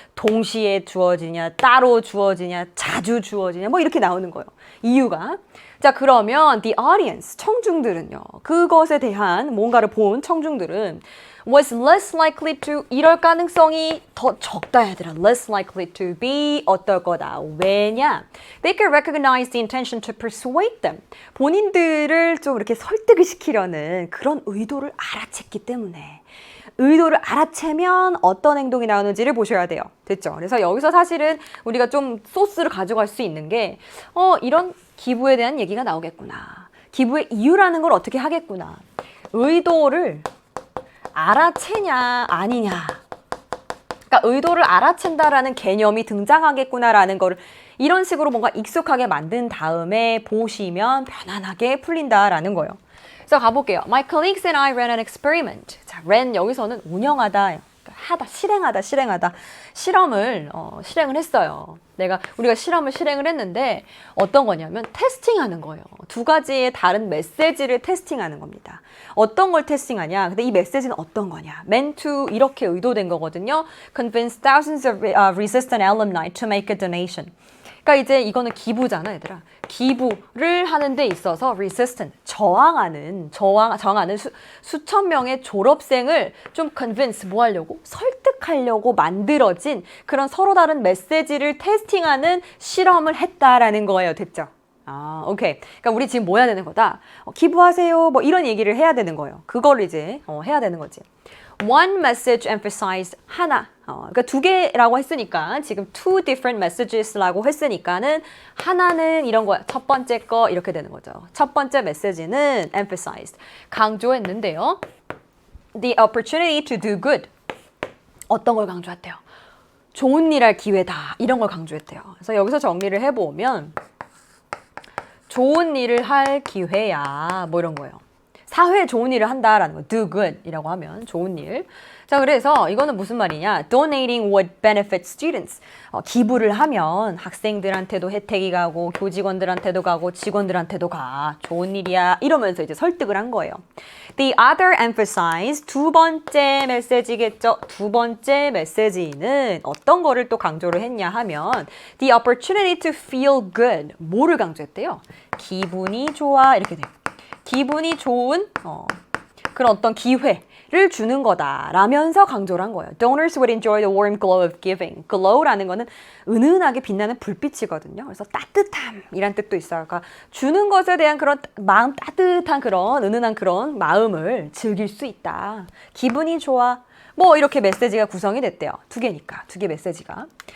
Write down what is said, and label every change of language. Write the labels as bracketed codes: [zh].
[ko] 동시에 주어지냐? 따로 주어지냐? 자주 주어지냐? 뭐 이렇게 나오는 거예요. 이유가. 자, 그러면 [en] the audience, [ko] 청중들은요. 그것에 대한 뭔가를 본 청중들은 [en] was less likely to, [ko] 이럴 가능성이 더 적다 얘들아. [en] less likely to be [ko] 어떨 거다. 왜냐? [en] They could recognize the intention to persuade them. [ko] 본인들을 좀 이렇게 설득을 시키려는 그런 의도를 알아챘기 때문에 의도를 알아채면 어떤 행동이 나오는지를 보셔야 돼요. 됐죠? 그래서 여기서 사실은 우리가 좀 소스를 가져갈 수 있는 게 이런 기부에 대한 얘기가 나오겠구나. 기부의 이유라는 걸 어떻게 하겠구나. 의도를 알아채냐 아니냐. 그러니까 의도를 알아챈다라는 개념이 등장하겠구나라는 거를 이런 식으로 뭔가 익숙하게 만든 다음에 보시면 편안하게 풀린다라는 거예요. 그래서 가볼게요. [en] My colleagues and I ran an experiment. [ko] 자, ran 여기서는 운영하다, 하다, 실행하다. 실험을 실행을 했어요. 우리가 실험을 실행을 했는데 어떤 거냐면 테스팅하는 거예요. 두 가지의 다른 메시지를 테스팅하는 겁니다. 어떤 걸 테스팅하냐? 근데 이 메시지는 어떤 거냐? [en] meant to [ko] 이렇게 의도된 거거든요. [en] Convince thousands of resistant alumni to make a donation. [ko] 그러니까 이제 이거는 기부잖아, 얘들아. 기부를 하는 데 있어서 resistant, 저항하는 수천 명의 졸업생을 좀 convince, 뭐 하려고? 설득하려고 만들어진 그런 서로 다른 메시지를 테스팅하는 실험을 했다라는 거예요. 됐죠? 오케이. 그러니까 우리 지금 뭐 해야 되는 거다? 기부하세요. 뭐 이런 얘기를 해야 되는 거예요. 그거를 이제 해야 되는 거지. [en] One message emphasized [ko] 하나. 그러니까 두 개라고 했으니까 지금 [en] two different messages [ko] 라고 했으니까는 하나는 이런 거야. 첫 번째 거 이렇게 되는 거죠. 첫 번째 메시지는 emphasized. 강조했는데요. [en] The opportunity to do good. [ko] 어떤 걸 강조했대요? 좋은 일 할 기회다. 이런 걸 강조했대요. 그래서 여기서 정리를 해보면 좋은 일을 할 기회야. 뭐 이런 거예요. 사회에 좋은 일을 한다라는 거. do good 이라고 하면 좋은 일. 자, 그래서 이거는 무슨 말이냐. [en] donating would benefit students. [ko] 기부를 하면 학생들한테도 혜택이 가고 교직원들한테도 가고 직원들한테도 가. 좋은 일이야. 이러면서 이제 설득을 한 거예요. [en] The other emphasize [ko] 두 번째 메시지겠죠. 두 번째 메시지는 어떤 거를 또 강조를 했냐 하면 [en] the opportunity to feel good. [ko] 뭐를 강조했대요? 기분이 좋아. 이렇게 돼요. 기분이 좋은 그런 어떤 기회를 주는 거다라면서 강조를 한 거예요. [en] Donors would enjoy the warm glow of giving. [ko] glow라는 거는 은은하게 빛나는 불빛이거든요. 그래서 따뜻함이란 뜻도 있어요. 그러니까 주는 것에 대한 그런 마음 따뜻한 그런 은은한 그런 마음을 즐길 수 있다. 기분이 좋아. 뭐 이렇게 메시지가 구성이 됐대요. 두 개니까. 두 개 메시지가.